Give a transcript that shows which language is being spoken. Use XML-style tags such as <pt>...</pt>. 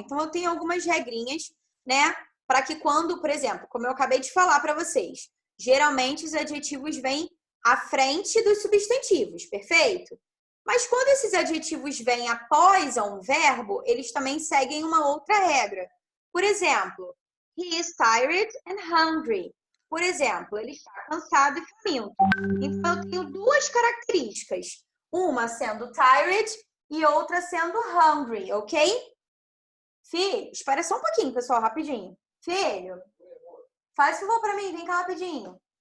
<pt>Então, eu tenho algumas regrinhas, né, para que quando, por exemplo, como eu acabei de falar para vocês, geralmente os adjetivos vêm à frente dos substantivos, perfeito? Mas quando esses adjetivos vêm após um verbo, eles também seguem uma outra regra. Por exemplo,</pt> <en>he is tired and hungry.</en> <pt>Por exemplo, ele está cansado e faminto. Então, eu tenho 2 características. Uma sendo tired e outra sendo hungry, ok? Filho, espera só um pouquinho, pessoal, rapidinho. Filho, faz favor para mim, vem cá rapidinho.</pt>